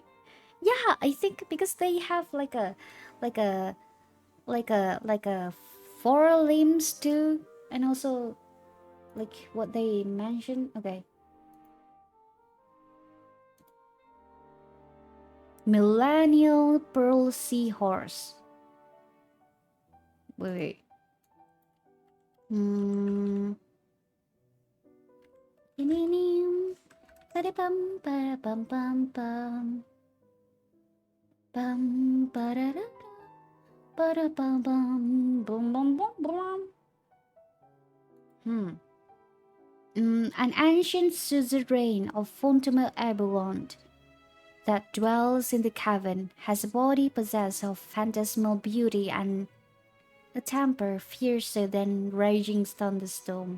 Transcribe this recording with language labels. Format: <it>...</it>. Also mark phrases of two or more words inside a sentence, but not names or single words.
<en>Yeah, I think because they have like a, like a 4 limbs too, and also like what they mentioned. Okay, millennial pearl seahorse. Wait, wait. Hmm. Ba-da-bum, ba-da-bum, bum, bum. Bum, ba-da-da, ba-da-bum, bum, bum, bum, bum, bum. An ancient suzerain of Fontaine Aberrant that dwells in the cavern has a body possessed of phantasmal beauty and a temper fiercer than raging thunderstorm.</en>